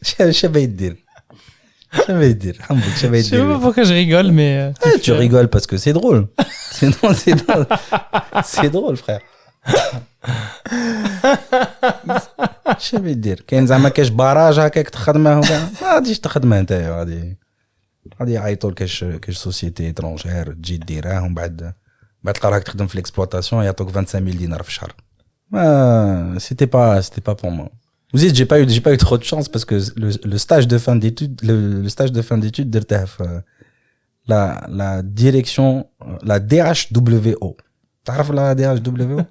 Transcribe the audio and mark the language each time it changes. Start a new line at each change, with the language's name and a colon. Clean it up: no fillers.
Arabic: شبه يدير Hambouk,
French: Je sais pas pourquoi je rigole, mais. Tu rigoles parce que c'est drôle. C'est drôle, frère.
Arabic: شبه يدير كاين زعما كاش باراج هكاك تخدمه وكاع ما غاديش تخدمه نتايا غادي يعيطوا لكاش سوسيتي اترونجير تجي ديرها ومن بعد تلقى راك تخدم في ليكسبلوطاسيون يعطوك 25000 دينار في الشهر.
French: C'était pas pour moi. Vous dites j'ai pas eu trop de chance parce que le stage de fin d'études
Arabic: درته في
French: la direction la DHWO.
Arabic: تعرف
French: la DHWO?